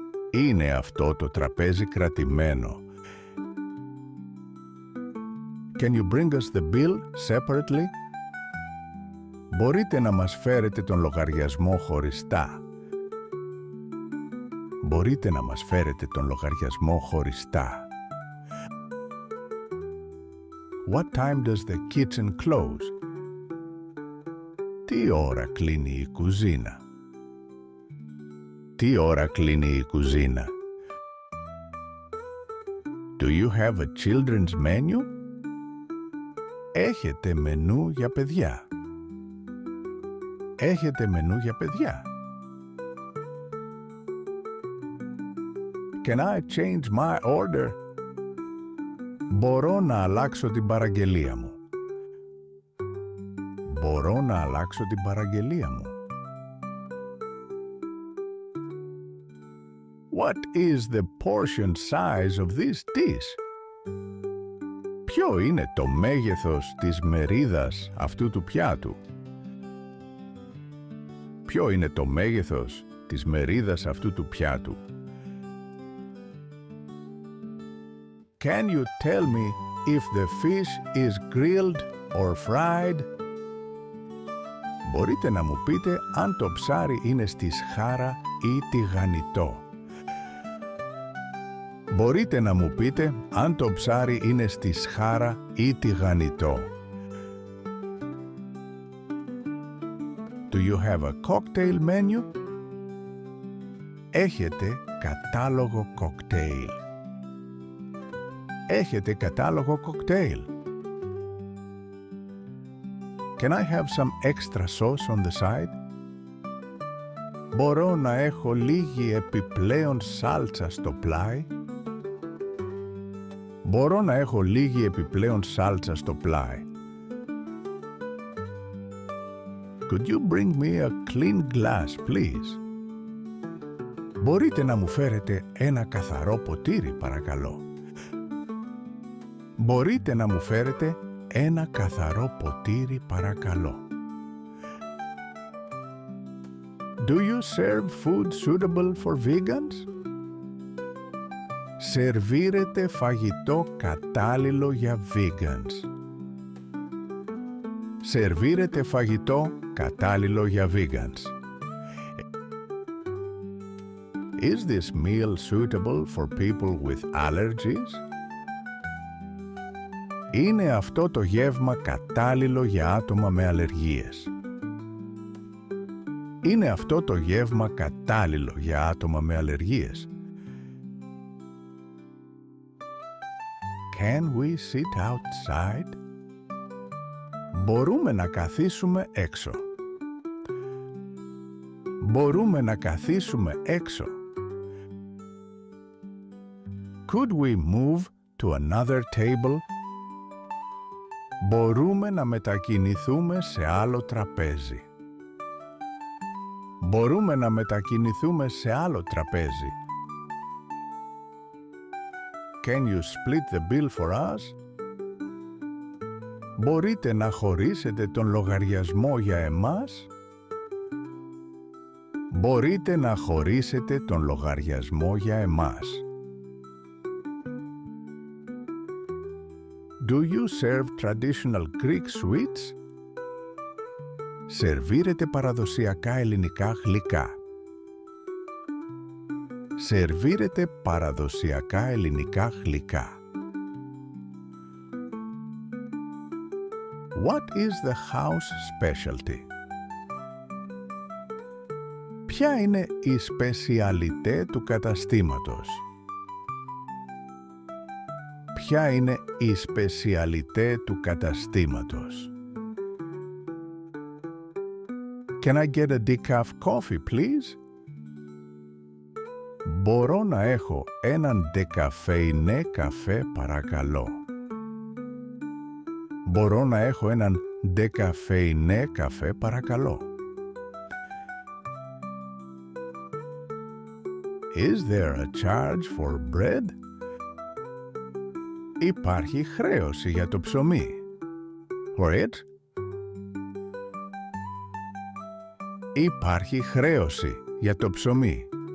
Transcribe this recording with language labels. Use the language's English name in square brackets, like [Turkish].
[Greek] Είναι αυτό το τραπέζι κρατημένο? [English] Can you bring us the bill separately? [Greek] Μπορείτε να μας φέρετε τον λογαριασμό χωριστά? Μπορείτε να μας φέρετε τον λογαριασμό χωριστά? [English] What time does the kitchen close? [Greek] Τι ώρα κλείνει η κουζίνα? Τι ώρα κλείνει η κουζίνα? [English] Do you have a children's menu? [Greek] Έχετε μενού για παιδιά? Έχετε μενού για παιδιά? [English] Can I change my order? [Greek] Μπορώ να αλλάξω την παραγγελία μου? Μπορώ να αλλάξω την παραγγελία μου? [English] What is the portion size of this dish? [Greek] Ποιο είναι το μέγεθος της μερίδας αυτού του πιάτου? Ποιο είναι το μέγεθος της μερίδας αυτού του πιάτου? [English] Can you tell me if the fish is grilled or fried? [Greek] Μπορείτε να μου πείτε αν το ψάρι είναι στη σχάρα ή τηγανιτό? Μπορείτε να μου πείτε αν το ψάρι είναι στη σχάρα ή τηγανιτό? [English] Do you have a cocktail menu? [Greek] Έχετε κατάλογο κοκτέιλ? Έχετε κατάλογο κοκτέιλ? [English] Can I have some extra sauce on the side? [Greek] Μπορώ να έχω λίγη επιπλέον σάλτσα στο πλάι? Μπορώ να έχω λίγη επιπλέον σάλτσα στο πλάι? [English] Could you bring me a clean glass, please? [Greek] Μπορείτε να μου φέρετε ένα καθαρό ποτήρι, παρακαλώ? Μπορείτε να μου φέρετε ένα καθαρό ποτήρι, παρακαλώ? [English] Do you serve food suitable for vegans? [Greek] Σερβίρετε φαγητό κατάλληλο για vegans? Σερβίρετε φαγητό κατάλληλο για vegans? [English] Is this meal suitable for people with allergies? [Greek] Είναι αυτό το γεύμα κατάλληλο για άτομα με αλλεργίες? Είναι αυτό το γεύμα κατάλληλο για άτομα με αλλεργίες? [English] Can we sit outside? [Greek] Μπορούμε να καθίσουμε έξω? Μπορούμε να καθίσουμε έξω? [English] Could we move to another table? [Greek] Μπορούμε να μετακινηθούμε σε άλλο τραπέζι? Μπορούμε να μετακινηθούμε σε άλλο τραπέζι? [English] Can you split the bill for us? [Greek] Μπορείτε να χωρίσετε τον λογαριασμό για εμάς? Μπορείτε να χωρίσετε τον λογαριασμό για εμάς? [English] Do you serve traditional Greek sweets? [Greek] Σερβίρετε παραδοσιακά ελληνικά γλυκά? Σερβίρετε παραδοσιακά ελληνικά γλυκά? [English] What is the house specialty? [Greek] Ποια είναι η σπεσιαλιτέ του καταστήματος? Ποια είναι η σπεσιαλιτέ του καταστήματος? [English] Can I get a decaf coffee, please? [Greek] Μπορώ να έχω έναν ντεκαφέινε καφέ, παρακαλώ. Μπορώ να έχω έναν ντεκαφέινε καφέ, παρακαλώ. [English] Is there a charge for bread? [Greek] Υπάρχει χρέωση για το ψωμί. [English] For it? [Greek] Υπάρχει χρέωση για το ψωμί.